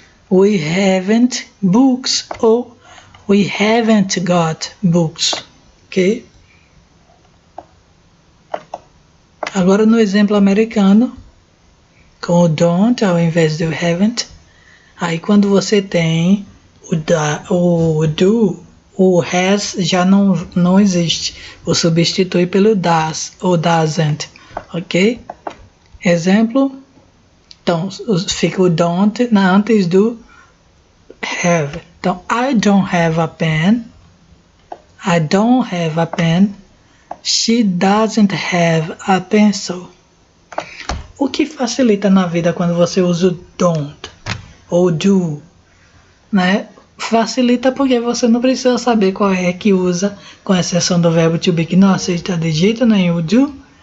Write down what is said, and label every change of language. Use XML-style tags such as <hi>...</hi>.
<en>We haven't books or we haven't got books, ok?</en> <pt>Agora no exemplo americano, com o don't ao invés do haven't, aí quando você tem o do, o has já não existe, o substitui pelo does ou doesn't, ok? Exemplo, então fica o don't antes do have. Então,</pt> <en>I don't have a pen. I don't have a pen. She doesn't have a pencil.</en> <pt>O que facilita na vida quando você usa o don't ou do, né? Facilita porque você não precisa saber qual é que usa, com exceção do verbo to be que não aceita de jeito nenhum o do.</pt>